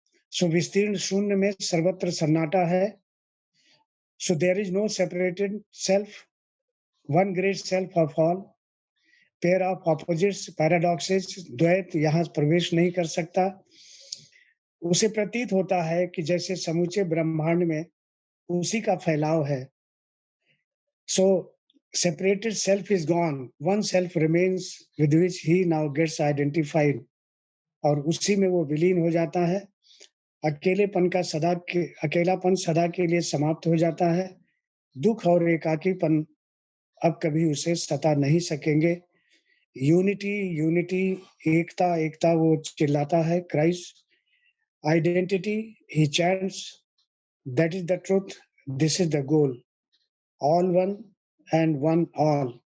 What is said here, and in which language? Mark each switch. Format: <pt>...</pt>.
<hi>सो विस्तीर्ण शून्य में सर्वत्र सन्नाटा है।</hi> <en>So there is no separated self, one great self of all. Pair of opposites,</en> <hi>paradoxes, द्वैत यहाँ प्रवेश नहीं कर सकता। उसे प्रतीत होता है कि जैसे समूचे ब्रह्मांड में उसी का फैलाव है।</hi> <en>so separated self is gone, one self remains with which he now gets identified,</en> <hi>और उसी में वो विलीन हो जाता है। अकेलापन सदा के लिए समाप्त हो जाता है। दुख और एकाकीपन अब कभी उसे सता नहीं सकेंगे। यूनिटी यूनिटी, एकता एकता, वो चिल्लाता है।</hi> <en>Christ identity, he chants, that is the truth, this is the goal, all one and one all.</en>